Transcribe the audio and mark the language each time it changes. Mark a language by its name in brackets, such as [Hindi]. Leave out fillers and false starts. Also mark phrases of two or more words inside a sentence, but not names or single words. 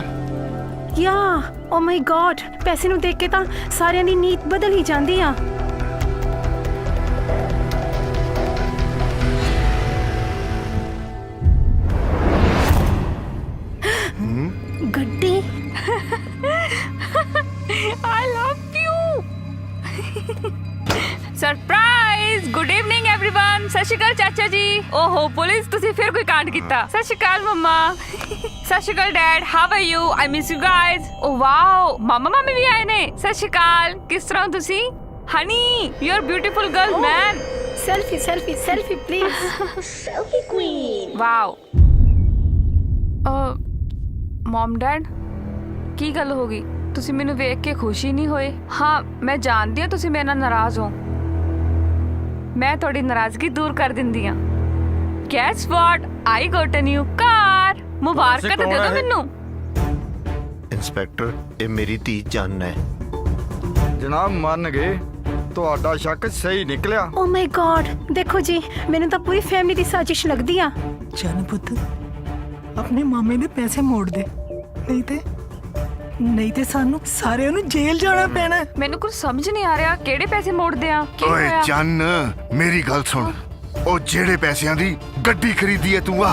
[English] ya oh my God, [Punjabi] ਪੈਸੇ ਨੂੰ ਦੇਖ ਕੇ ਤਾਂ ਸਾਰਿਆਂ ਦੀ ਨੀਤ ਬਦਲ ਹੀ ਜਾਂਦੀ ਆ। ਗੱਡੀ। [English] I love you. Surprise. Good evening everyone. [Punjabi] ਸਤਿ ਸ਼੍ਰੀ ਅਕਾਲ ਚਾਚਾ ਜੀ। ਓਹੋ ਪੁਲਿਸ, ਤੁਸੀਂ ਫਿਰ ਕੋਈ ਕਾਂਡ ਕੀਤਾ। ਸਤਿ ਸ਼੍ਰੀ ਅਕਾਲ ਮੰਮਾ। ਸਤਿ ਸ਼੍ਰੀ ਅਕਾਲ ਡੈਡ, [English] How are you? I miss you guys. oh wow, [Punjabi] ਮਾਮਾ ਮਾਮੀ ਵੀ ਆਏ ਨੇ। ਸਤਿ ਸ਼੍ਰੀ ਅਕਾਲ, ਕਿਸ ਤਰ੍ਹਾਂ ਹੋ ਤੁਸੀਂ? [English] Honey, you are beautiful girl man. selfie selfie selfie please selfie queen. [Punjabi] ਵਾਓ। [English] mom dad, [Punjabi] ਕੀ ਗੱਲ ਹੋ ਗਈ? ਤੁਸੀਂ ਮੈਨੂੰ ਵੇਖ ਕੇ ਖੁਸ਼ ਹੀ ਨਹੀਂ ਹੋਏ? ਹਾਂ, ਮੈਂ ਜਾਣਦੀ ਹਾਂ ਤੁਸੀਂ ਮੇਰੇ ਨਾਲ ਨਾਰਾਜ਼ ਹੋ। ਮੈਂ ਤੁਹਾਡੀ ਨਾਰਾਜ਼ਗੀ ਦੂਰ ਕਰ ਦਿੰਦੀ ਹਾਂ। [English] Guess what, I got a new car. [Punjabi] ਮੁਬਾਰਕਾਂ ਤਾਂ ਦੇ ਦਿਓ ਮੈਨੂੰ। ਇੰਸਪੈਕਟਰ, ਇਹ ਮੇਰੀ ਧੀ ਚੰਨ ਹੈ। ਜਨਾਬ ਮੰਨ ਗਏ, ਤੁਹਾਡਾ ਸ਼ੱਕ ਸਹੀ ਨਿਕਲਿਆ। [English] oh my God, [Hindi] देखो जी, मैंने तो पूरी फैमिली की साजिश [Punjabi] ਲਗਦੀ ਆ। ਚੰਨ ਪੁੱਤ, ਆਪਣੇ ਮਾਮੇ ਦੇ ਪੈਸੇ ਮੋੜ ਦੇ, ਨਹੀਂ ਤੇ ਸਾਨੂੰ ਸਾਰਿਆਂ ਨੂੰ ਜੇਲ੍ਹ ਜਾਣਾ ਪੈਣਾ। ਮੈਨੂੰ ਕੁਝ ਸਮਝ ਨਹੀਂ ਆ ਰਿਹਾ, ਕਿਹੜੇ ਪੈਸੇ ਮੋੜਦੇ ਆ? ਕੀ ਓਏ ਹੋਇਆ? ਚੰਨ, ਮੇਰੀ ਗੱਲ ਸੁਣ। ਉਹ ਜਿਹੜੇ ਪੈਸਿਆਂ ਦੀ ਗੱਡੀ ਖਰੀਦੀ ਹੈ ਤੂੰ ਆ।